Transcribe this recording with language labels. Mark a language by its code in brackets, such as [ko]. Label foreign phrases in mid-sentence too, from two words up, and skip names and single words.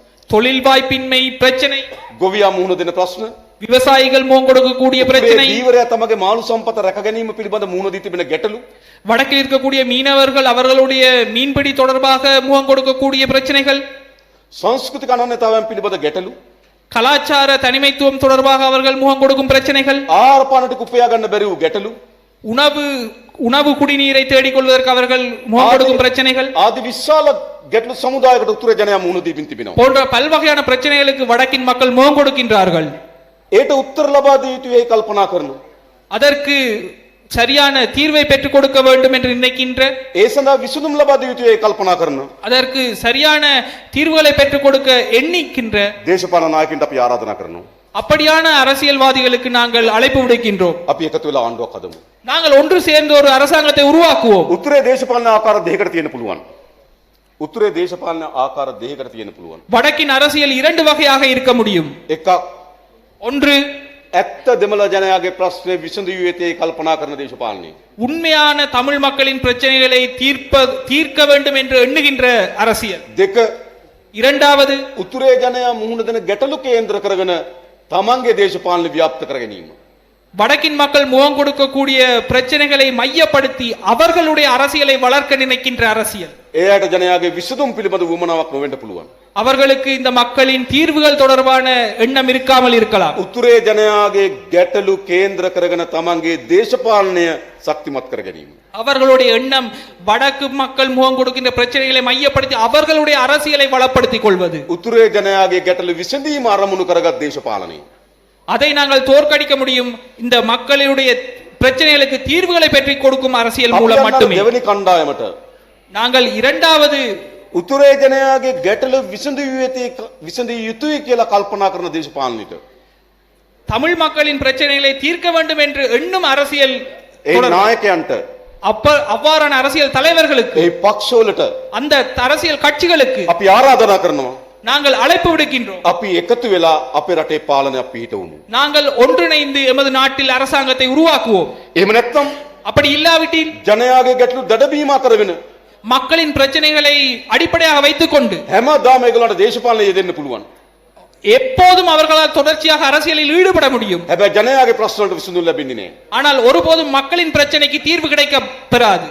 [ta] தொழில் வாய்ப்பின்மை பிரச்சனை, [si] ගොවියා මුහුණ දෙන ප්‍රශ්න, [ta] விவசாயிகள் முகம் கொடுக்கக்கூடிய பிரச்சனை, [si] දීවරයා තමගේ මාළු සම්පත රැක ගැනීම පිළිබඳ මුහුණ දී තිබෙන ගැටලු, [ta] வடக்கில் இருக்கக்கூடிய மீனவர்கள் அவர்களுடைய மீன்பிடி தொடர்பாக முகம் கொடுக்கக்கூடிய பிரச்சனைகள், [si] සංස්කෘතික අනන්‍යතාවයන් පිළිබඳ ගැටලු, [ta] கலாச்சார தனிமைத்துவம் தொடர்பாக அவர்கள் முகம் கொடுக்கும் பிரச்சனைகள், [si] ආහාර පාන ටික උපයා ගන්න බැරි වූ ගැටලු, [ta] உணவு குடிநீரை தேடிக்கொள்வதற்கு அவர்கள் முகம் கொடுக்கும் பிரச்சனைகள் [si] ආදී විශාල ගැටලු සමුදායකට උතුරේ ජනයා මුහුණ දීමින් තිබෙනවා. [ta] போன்ற பல்வகையான பிரச்சனைகளுக்கு வடக்கின் மக்கள் முகம் கொடுக்கின்றார்கள். [si] ඒට උත්තර ලබා දිය යුතුයි කල්පනා කරනවා. [ta] அதற்கு சரியான தீர்வை பெற்றுக் கொடுக்க வேண்டும் என்று நினைக்கின்ற, [si] ඒ සඳහා විසඳුම් ලබා දිය යුතුයි කල්පනා කරනවා. [ta] அதற்கு சரியான தீர்வுகளை பெற்றுக் கொடுக்க எண்ணிக்கின்ற [si] දේශපාලන නායකින්ට අපි ආරාධනා කරනවා. [ta] அப்படியான அரசியல்வாதிகளுக்கு நாங்கள் அழைப்பு விடுக்கின்றோம். [si] අපි එකතු වෙලා ආණ්ඩුවක් හදමු. [ta] நாங்கள் ஒன்று சேர்ந்து ஒரு அரசாங்கத்தை உருவாக்குவோம். [si] උතුරේ දේශපාලන ආකාර දෙකකට තියෙන්න පුළුවන්. උතුරේ දේශපාලන ආකාර දෙකකට තියෙන්න පුළුවන්. [ta] வடக்கின் அரசியல் இரண்டு வகையாக இருக்க முடியும். [si] එකක් [ta] ஒன்று [si] ඇත්ත දෙමළ ජනයාගේ ප්‍රශ්න විසඳිය යුත්තේ කල්පනා කරන දේශපාලනය. [ta] உண்மையான தமிழ் மக்களின் பிரச்சனைகளை தீர்க்க வேண்டும் என்று எண்ணுகின்ற அரசியல். [si] දෙක [ta] இரண்டாவது [si] උතුරේ ජනයා මුහුණ දෙන ගැටලු කේන්ද්‍ර කරගෙන තමන්ගේ දේශපාලන ව්‍යාප්ත කර ගැනීම. [ta] வடக்கின் மக்கள் முகம் கொடுக்கக்கூடிய பிரச்சனைகளை மையப்படுத்தி அவர்களுடைய அரசியலை வளர்க்க நினைக்கின்ற அரசியல். [si] එයාට ජනයාගේ විසඳුම් පිළිබඳ වුමනාවක් නොවෙන්න පුළුවන්. [ta] அவர்களுக்கு இந்த மக்களின் தீர்வுகள் தொடர்பான எண்ணம் இருக்காமல் இருக்கலாம். [si] උතුරේ ජනයාගේ ගැටලු කේන්ද්‍ර කරගෙන තමන්ගේ දේශපාලනය ශක්තිමත් කර ගැනීම. [ta] அவர்களுடைய எண்ணம் வடக்கு மக்கள் முகம் கொடுக்கின்ற பிரச்சனைகளை மையப்படுத்தி அவர்களுடைய அரசியலை வளப்படுத்திக் கொள்வது. [si] උතුරේ ජනයාගේ ගැටලු විසඳීම අරමුණු කරගත් දේශපාලනය. [ta] அதை நாங்கள் தோற்கடிக்க முடியும் இந்த மக்களுடைய பிரச்சனைகளுக்கு தீர்வுகளை பெற்று கொடுக்கும் அரசியல் மூலம் மட்டுமே. [si] දෙවනි කණ්ඩායමට [ta] நாங்கள் இரண்டாவது [si] උතුරේ ජනයාගේ ගැටලු විසඳිය යුතුයි කියලා කල්පනා කරන දේශපාලනයට [ta] தமிழ் மக்களின் பிரச்சனைகளை தீர்க்க வேண்டும் என்று எண்ணும் அரசியல் [si] ඒ නායකයන්ට [ta] அவ்வாறான அரசியல் தலைவர்களுக்கு [si] ඒ පක්ෂවලට [ta] அந்த அரசியல் கட்சிகளுக்கு [si] අපි ආරාධනා කරනවා. [ta] நாங்கள் அழைப்பு விடுக்கின்றோம். [si] අපි එකතු වෙලා අපේ රටේ පාලනයක් පිහිටවමු. [ta] நாங்கள் ஒன்றிணைந்து எமது நாட்டில் அரசாங்கத்தை உருவாக்குவோம். [si] එහෙම නැත්නම් [ta] அப்படி இல்லாவிட்டில் [si] ජනයාගේ ගැටලු දඩබීමා කරගෙන [ta] மக்களின் பிரச்சனைகளை அடிப்படையாக வைத்துக் கொண்டு [si] හැමදාම ඒගොල්ලන්ට දේශපාලනය යෙදෙන්න පුළුවන්. [ta] எப்போதும் அவர்களால் தொடர்ச்சியாக அரசியலில் ஈடுபட முடியும். [si] හැබැයි ජනයාගේ ප්‍රශ්න වලට විසඳුම් ලැබෙන්නේ නැහැ. [ta] ஆனால் ஒருபோதும் மக்களின் பிரச்சனைக்கு தீர்வு கிடைக்க பெறாது.